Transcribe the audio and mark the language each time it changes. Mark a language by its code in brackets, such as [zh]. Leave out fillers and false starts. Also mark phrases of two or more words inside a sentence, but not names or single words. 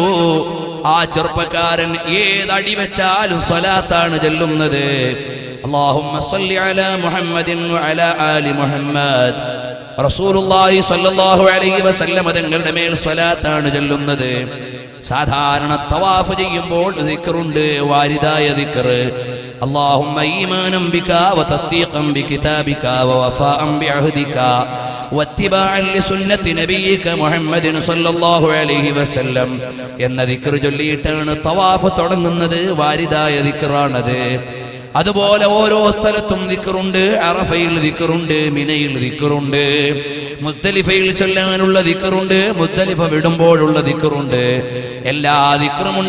[ml] ആ ചെറുപ്പക്കാരൻ ഏതടി വെച്ചാലും സ്വലാത്താണ് ചൊല്ലുന്നത്. [ar] اللهم صل على محمد وعلى آل محمد. [ml] റസൂലുള്ളാഹി [ar] صلى الله عليه وسلم [ml] തങ്ങളുടെ മേൽ സ്വലാത്താണ് ചൊല്ലുന്നത്. സാധാരണ തവാഫ് ചെയ്യുമ്പോൾ ദിക്റുണ്ട്, വാരിദായ ദിക്ർ. [ar] اللهم إيمانا بك وتصديقا بكتابك ووفاء بعهدك واتباعا لسنة نبيك محمد صلى الله عليه وسلم [ml] എന്ന ദിക്ർ ചൊല്ലിയിട്ടാണ് തവാഫ് തുടങ്ങുന്നത്. വാരിദായ ദിക്റാണത്. അതുപോലെ ഓരോ സ്ഥലത്തും ദിക്റുണ്ട്. അറഫയിൽ ദിക്റുണ്ട്, മിനയിൽ ദിക്റുണ്ട്, മുസ്ദലിഫയിൽ ചൊല്ലാനുള്ള ദിക്റുണ്ട്, മുസ്ദലിഫ വിടുമ്പോഴുള്ള ദിക്റുണ്ട്. എല്ലാ ദിക്റുമുണ്ട്.